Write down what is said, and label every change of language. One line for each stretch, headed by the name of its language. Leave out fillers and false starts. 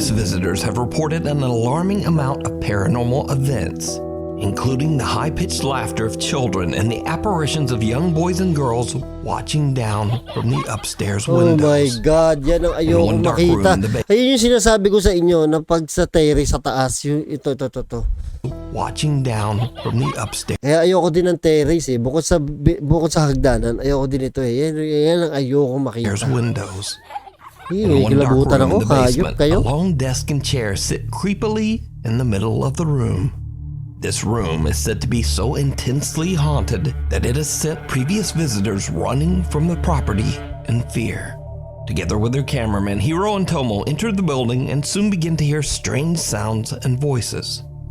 English: Curious visitors have reported an alarming amount of paranormal events, including the high-pitched laughter of children and the apparitions of young boys and girls watching down from the upstairs windows. Oh my God,
Filipino: yan ang ayoko makita. Ayun yung sinasabi ko sa inyo na pag sa terrace sa taas, yung ito.
English: Watching down from the upstairs.
Filipino: Kaya ayoko din ng terrace bukod sa hagdanan, ayoko din ito Yan ang ayoko makita.
English: Windows. In one dark room in the basement, a long desk and chair sit creepily in the middle of the room. This room is said to be so intensely haunted that it has sent previous visitors running from the property in fear. Together with their cameraman, Hiro and Tomo entered the building and soon began to hear strange sounds and voices.